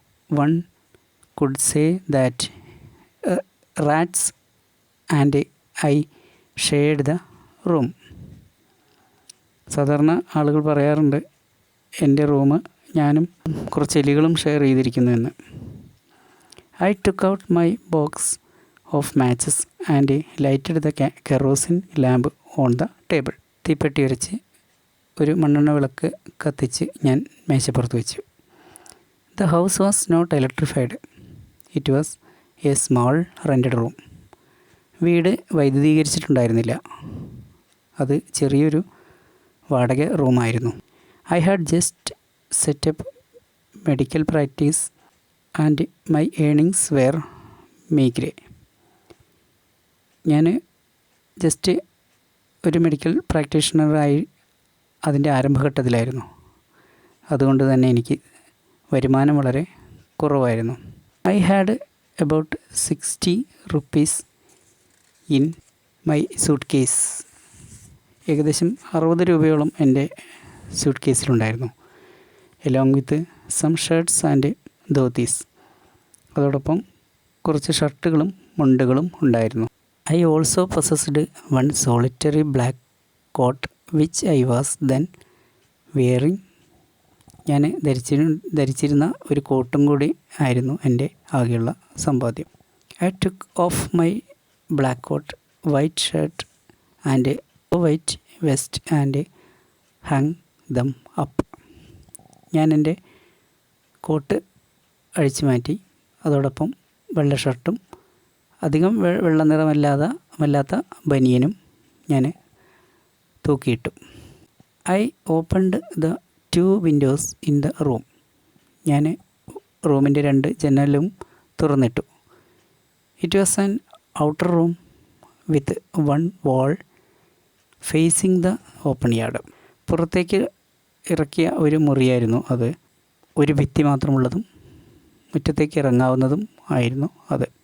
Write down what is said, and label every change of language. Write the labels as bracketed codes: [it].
[en] One could say that rats and I shared the room. [ml] സാധാരണ ആളുകൾ പറയാറുണ്ട് എൻ്റെ റൂം ഞാനും കുറച്ച് എലികളും ഷെയർ ചെയ്തിരിക്കുന്നു എന്ന്. [en] I took out my box of matches and lighted the kerosene lamp on the table. [ml] തീപ്പെട്ടി ഉരച്ച് ഒരു മണ്ണെണ്ണ വിളക്ക് കത്തിച്ച് ഞാൻ മേശപ്പുറത്ത് വെച്ചു. [en] The house was not electrified. It was a small rented room. [ml] വീട് വൈദ്യുതീകരിച്ചിട്ടുണ്ടായിരുന്നില്ല. അത് ചെറിയൊരു വാടക റൂമായിരുന്നു. [en] I had just set up medical practice and my earnings were meagre. [ml] ഞാൻ ജസ്റ്റ് ഒരു മെഡിക്കൽ പ്രാക്ടീഷണറായി അതിൻ്റെ ആരംഭഘട്ടത്തിലായിരുന്നു. അതുകൊണ്ട് തന്നെ എനിക്ക് വരുമാനം വളരെ കുറവായിരുന്നു. [en] I had about 60 rupees in my suitcase. [ml] ഏകദേശം 60 രൂപയോളം എൻ്റെ suit കേസിലുണ്ടായിരുന്നു. [en] Along with some shirts and dhotis. [ml] അതോടൊപ്പം കുറച്ച് ഷർട്ടുകളും മുണ്ടുകളും ഉണ്ടായിരുന്നു. [en] I also possessed one solitary black coat which I was then wearing. [ml] ഞാൻ ധരിച്ചിരുന്ന ഒരു കോട്ടും കൂടി ആയിരുന്നു എൻ്റെ ആകെയുള്ള സമ്പാദ്യം. [en] I took off my black coat, white shirt and white vest and hang them up. [ml] ഞാൻ എൻ്റെ കോട്ട് അഴിച്ചു മാറ്റി. അതോടൊപ്പം വെള്ള ഷർട്ടും അധികം വെള്ള നിറമല്ലാത്ത ബനിയനും ഞാൻ തൂക്കിയിട്ടു. [en] I opened the 2 windows in the room. [ml] ഞാൻ റൂമിൻ്റെ 2 ജനലും തുറന്നിട്ടു. [en] It was an outer room with 1 wall facing the open yard. [ml] പുറത്തേക്ക് ഇറക്കിയ ഒരു മുറിയായിരുന്നു അത്. ഒരു ഭിത്തി മാത്രമുള്ളതും മുറ്റത്തേക്ക് ഇറങ്ങാവുന്നതും ആയിരുന്നു അത്.